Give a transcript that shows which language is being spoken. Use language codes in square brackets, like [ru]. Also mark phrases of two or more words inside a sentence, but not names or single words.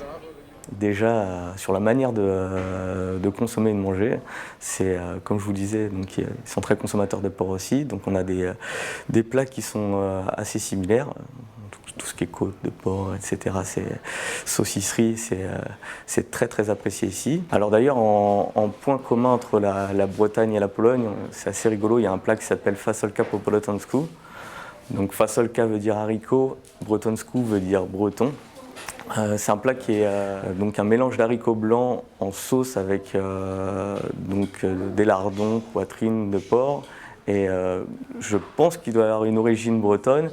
[fr] Déjà, sur la manière de consommer et de manger, c'est, comme je vous le disais, donc, ils sont très consommateurs de porc aussi, donc on a des plats qui sont assez similaires. Tout ce qui est côte de porc, etc., saucisserie, c'est très très apprécié ici. Alors d'ailleurs, en point commun entre la Bretagne et la Pologne, c'est assez rigolo, il y a un plat qui s'appelle [pl] fasolka po bretońsku. [fr] Donc fasolka veut dire haricot, bretońsku veut dire breton. C'est un plat qui est donc un mélange d'haricots blancs en sauce avec des lardons, poitrine de porc. Et je pense qu'il doit avoir une origine bretonne.